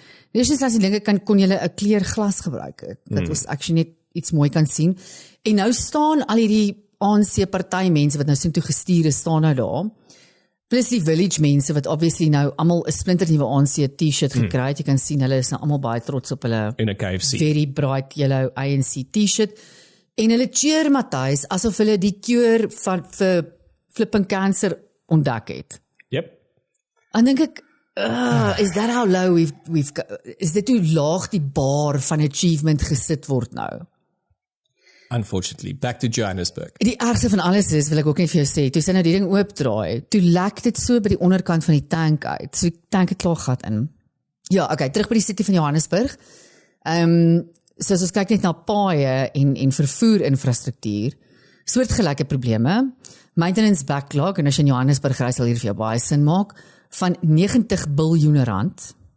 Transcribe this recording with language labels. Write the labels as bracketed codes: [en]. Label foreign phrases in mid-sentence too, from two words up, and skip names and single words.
[af] Dis net as jy dink kon jy 'n kleurglas gebruik het. Dat ons actually net iets mooi kan sien. En nou staan al hierdie ANC party mense wat nou so toe gestuur is, staan nou daar. Plus die village mense wat obviously nou almal 'n splinternuwe ANC T-shirt gekry het. Jy kan sien hulle is nou almal baie trots op hulle en 'n KFC. [en] Very bright yellow ANC T-shirt. [af] En hulle cheer Matthys asof hulle die kuur vir [en] flipping cancer [af] ontdek het. Yep. En dink ek, [en] is that how low we've [af] is dit hoe laag die bar van achievement gesit word nou? [en] Unfortunately, back to Johannesburg. [af] Die ergste van alles is, wil ek ook net vir jou sê, toe sy nou die ding oopdraai, toe lek dit so by die onderkant van die tank uit. So die tank het klaar gat in. Ja, okay, terug by die city van Johannesburg. So as ons kyk net na paaie en vervoerinfrastruktuur, soortgelyke probleme, [en] maintenance backlog, [af] en as jy in Johannesburg reis sal hier vir jou baie sin maak, van 90 biljoen rand.